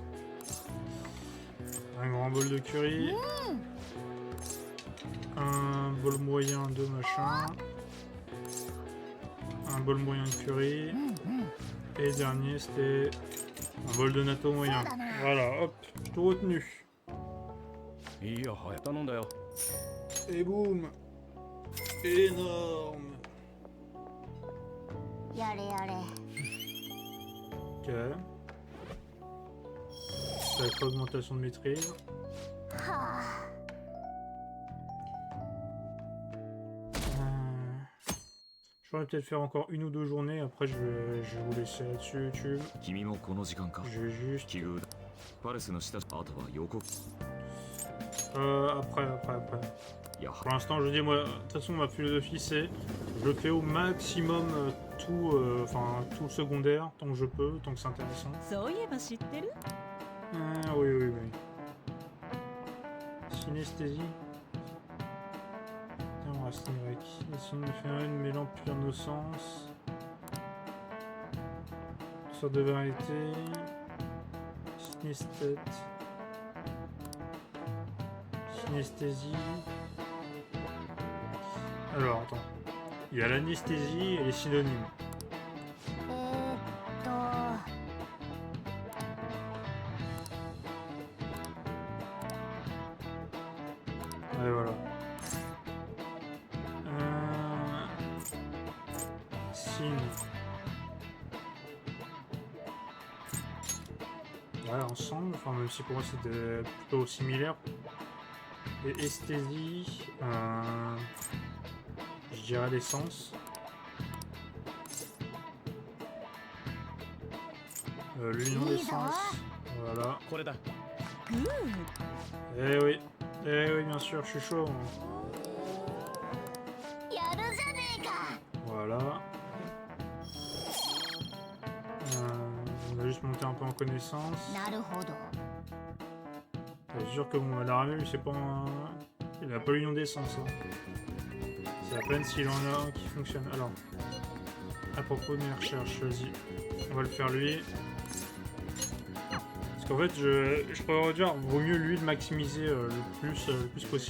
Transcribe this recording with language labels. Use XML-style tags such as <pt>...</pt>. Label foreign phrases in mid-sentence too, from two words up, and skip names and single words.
<fr>Un grand bol de curry. Un bol moyen de machin. Un bol moyen de curry. Et le dernier, c'était un bol de natto moyen. Voilà, hop, tout retenu.</fr> <ja>いいよ早く頼んだよ</ja> <fr>Et boum. énorme.</fr> <ja>やれやれ。</ja> <fr>Ok. Avec augmentation de maîtrise. はあ。 Je pourrais peut-être faire encore une ou deux journées, après je vais vous laisser là-dessus YouTube.</fr> <ja>君もこの時間か</ja> <fr>Je vais juste...</fr> <ja>奇遇だパレスの下あとは横</ja> <fr>après. やは Pour l'instant je dis moi, de toute façon ma philosophie c'est, je fais au maximum tout le secondaire, tant que je peux, tant que c'est intéressant.</fr> <ja>そういえば知ってる</ja> <fr>Oui. Synesthésie. Racine grecque. Ici, une phénomène mêlant plusieurs nos sens. Une sorte de variété. Synesthète. Synesthésie. Alors, attends. Il y a l'anesthésie et les synonymes. えーっと Et voilà. Signe. Ouais, ensemble, enfin même si pour moi c'était plutôt similaire. Et esthésie, je dirais l'essence. L'union d'essence, voilà.</fr> <ja>これだ</ja> <fr>Eh oui, bien sûr, je suis chaud.</fr> <ja>やるじゃねえか。</ja> <fr>Voilà. On va juste monter un peu en connaissance.</fr> <ja>なるほど。</ja> <fr>C'est sûr que bon, l'armée, lui, c'est pas un... Il a pas l'union d'essence. Hein. C'est à peine s'il en a un qui fonctionne. Alors, à propos de mes recherches, vas-y. On va le faire lui. Parce qu'en fait, je pourrais dire, vaut mieux lui de maximiser le plus possible.</fr>